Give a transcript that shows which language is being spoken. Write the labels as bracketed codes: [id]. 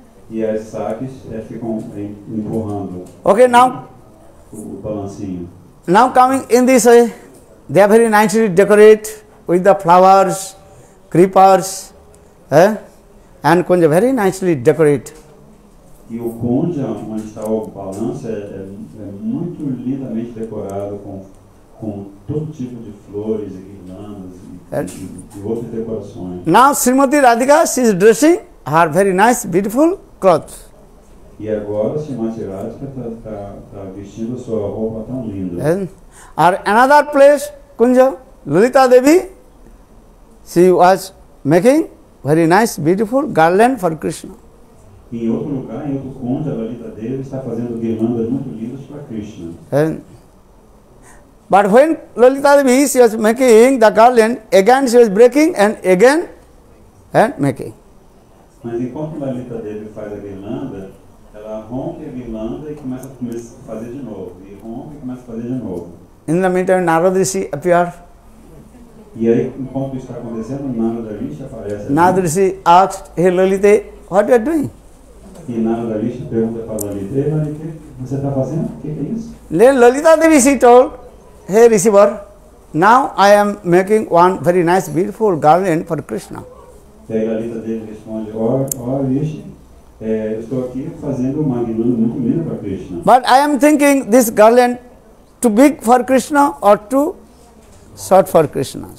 [pt] E as saques ficam empurrando [en] Okay, now [pt] o balancinho. [en] Now coming in this way, they are very nicely decorate with the flowers, creepers, and kunja very nicely decorate. [pt] E o kunja, onde está o balanço, é muito lindamente decorado com todo tipo de flores e guirlandas e outras decorações. [en] Now Srimati Radhika, she is dressing her very nice, beautiful clothes. [pt] E agora Srimati Radhika está vestindo a sua roupa tão linda. [en] Or another place, Kunja, Lalita Devi, she was making very nice, beautiful garland for Krishna. [pt] Em outro lugar, em outro kunja, a Lalita Devi está fazendo guirlandas muito lindas para Krishna. [en] But when Lalita Devi, she was making the garland, again she was breaking and again making. [pt] Mas enquanto Lalita Devi faz a guirlanda, ela rompe a guirlanda e começa a fazer de novo. E rompe e começa a fazer de novo. [en] In the meantime, Narada Rishi appeared. [pt] E aí, enquanto isso está acontecendo, Narada Rishi aparece. [en] Narada Rishi asked, hey Lalita, what you are doing? [pt] E Narada Rishi pergunta para Lalita, Lalita, o que você está fazendo? O que é isso? [en] Then Lalita Devi, she told, hey Receiver, now I am making one very nice, beautiful garland for Krishna. [pt] E aí Lalita Devi responde, ó Rishi, eu estou aqui fazendo uma guirlanda muito linda para Krishna. [en] But I am thinking this garland too big for Krishna or too short for Krishna.